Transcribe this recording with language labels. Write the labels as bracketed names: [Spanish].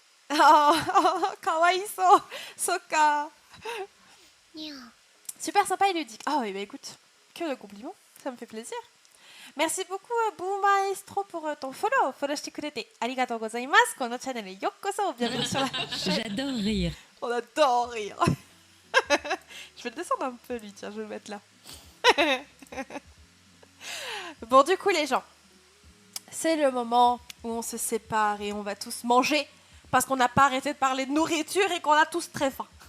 [Japanese] Oh, kawaii-so, soka. [French] Super sympa et ludique. Ah oui, bah écoute, que de compliments, ça me fait plaisir. Merci beaucoup, Boo Maestro, pour ton follow. [Japanese] Followしてくれてありがとうございます。このチャンネルへようこそ。 [French] Bienvenue sur la chaîne. J'adore rire. On adore rire. Je vais le descendre un peu, lui. Tiens, je vais le mettre là. Bon, du coup, les gens, c'est le moment où on se sépare et on va tous manger parce qu'on n'a pas arrêté de parler de nourriture et qu'on a tous très faim.